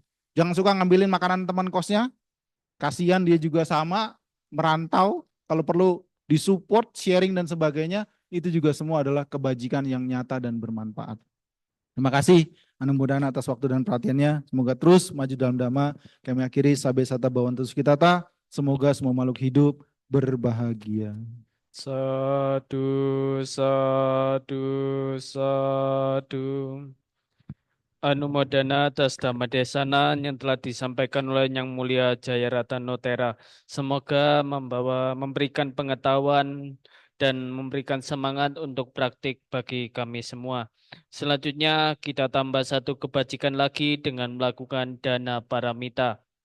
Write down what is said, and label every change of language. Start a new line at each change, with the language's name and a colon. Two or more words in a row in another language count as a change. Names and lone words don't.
Indonesian: Jangan suka ngambilin makanan teman kosnya, kasihan dia juga sama, merantau, kalau perlu disupport, sharing dan sebagainya, itu juga semua adalah kebajikan yang nyata dan bermanfaat. Terima kasih Anumodana atas waktu dan perhatiannya. Semoga terus maju dalam Dhamma. Kami akhiri
Pali: Sabe Sata Bhavantu Sukhitata.
Indonesian: Semoga semua makhluk hidup berbahagia.
Pali: Sadu, sadu, sadu.
Indonesian: Anumodana atas
Pali: Dhamma Desana
Indonesian: yang telah disampaikan oleh Yang Mulia Jayaratna Tera. Semoga memberikan pengetahuan dan memberikan semangat untuk praktik bagi kami semua. Selanjutnya kita tambah satu kebajikan lagi dengan melakukan
Pali: dana paramita.